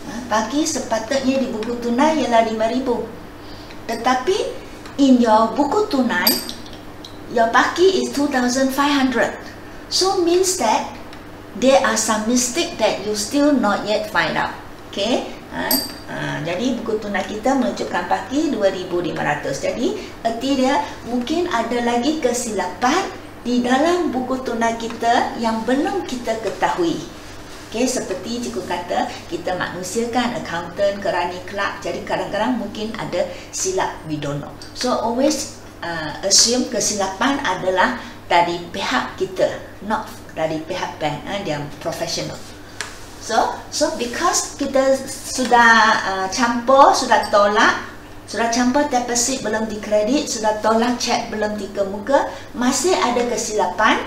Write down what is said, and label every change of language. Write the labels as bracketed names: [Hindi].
[Malay] Paki sepatutnya di buku tunai ialah 5,000. Tetapi [English] in your [Malay] buku tunai, [English] your [Malay] paki [English] is [Malay] 2,500. [English] So means that there are some mistake that you still not yet find out. [Malay] Okay. Jadi buku tunai kita menunjukkan paki 2,500. Jadi erti dia mungkin ada lagi kesilapan di dalam buku tunai kita yang belum kita ketahui. Okay, seperti cikgu kata, kita manusia kan, accountant, kerani, clerk. Jadi kadang-kadang mungkin ada silap, [English] we don't know. So always assume [Malay] kesilapan adalah dari pihak kita, not dari pihak bank, dia professional. So because kita sudah campur, sudah tolak, sudah campur deposit belum dikredit, sudah tolak cek belum dikemuka, masih ada kesilapan.